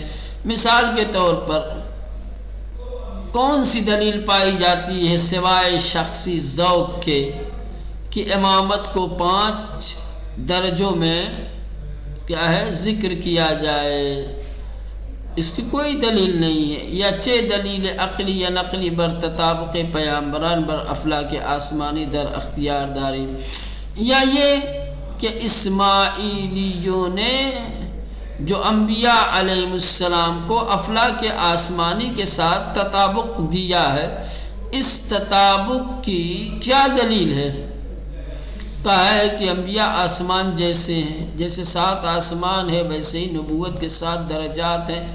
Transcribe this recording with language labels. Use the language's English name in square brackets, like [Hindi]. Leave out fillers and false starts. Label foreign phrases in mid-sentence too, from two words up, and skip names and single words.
[Urdu] مثال کے طور پر کون سی دلیل پائی جاتی ہے سوائے شخصی ذوق کے کہ امامت کو 5 درجوں میں کیا ہے ذکر کیا جائے؟ اس کی کوئی دلیل نہیں ہے. [Persian] یا 6 دلیل عقلی یا نقلی بر تطابق پیامبران بر افلاک آسمانی در اختیار داری. [Urdu] یا یہ کہ اسماعیلیوں نے جو انبیاء علیہ السلام کو افلاک آسمانی کے ساتھ تطابق دیا ہے، اس تطابق کی کیا دلیل ہے؟ کہا ہے کہ انبیاء آسمان جیسے ہیں، جیسے 7 آسمان ہے ویسے ہی نبوت کے 7 درجات ہیں.